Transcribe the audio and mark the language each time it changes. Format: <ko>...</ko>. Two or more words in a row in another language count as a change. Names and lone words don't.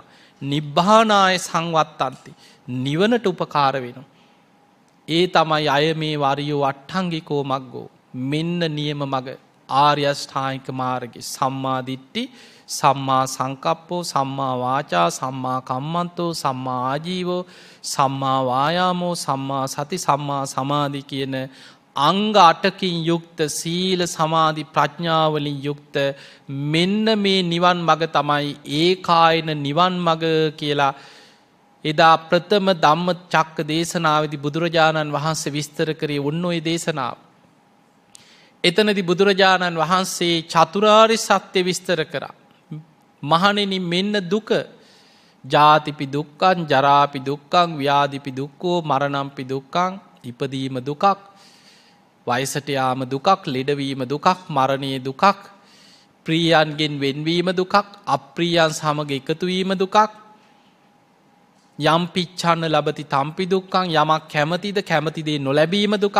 <pi>නිබ්බානාය සංවත්තන්ති</pi> <si>නිවනට උපකාර වෙනවා.</si> <pi>ඒ තමයි අය මේ වරියෝ අට්ඨංගිකෝ මග්ගෝ</pi> <si>මෙන්න නියම මග ආර්ය අෂ්ටාංගික මාර්ගය.</si> <pi>සම්මා දිට්ඨි සම්මා සංකප්පෝ සම්මා වාචා සම්මා කම්මන්තෝ සම්මා ආජීවෝ සම්මා වායාමෝ සම්මා සති සම්මා සමාධි</pi> <si>කියන අංග 8කින් යුක්ත සීල සමාධි ප්‍රඥාවලින් යුක්ත මෙන්න මේ නිවන් මඟ තමයි ඒකායන නිවන් මඟ කියලා එදා ප්‍රථම ධම්මචක්ක දේශනාවේදී බුදුරජාණන් වහන්සේ විස්තර කරේ ඔන්න ඔය දේශනාව. එතනදී බුදුරජාණන් වහන්සේ චතුරාර්ය සත්‍ය විස්තර කරා. මහණෙනි මෙන්න දුක</si> <pi>ජාතිපි දුක්ඛං ජරාපි දුක්ඛං ව්‍යාධිපි දුක්ඛෝ මරණම්පි දුක්ඛං</pi> <si>ඉපදීම දුකක් වයසට යාම දුකක් ලෙඩවීම දුකක් මරණයේ දුකක් ප්‍රියයන්ගෙන් වෙන්වීම දුකක් අප්‍රියයන් සමග එකතු වීම දුකක් යම්</si> <pi>පිච්ඡන්න ලබති තම්පි දුක්ඛං</pi> <si>යමක් කැමතිද කැමති දේ නොලැබීම දුකක්.</si>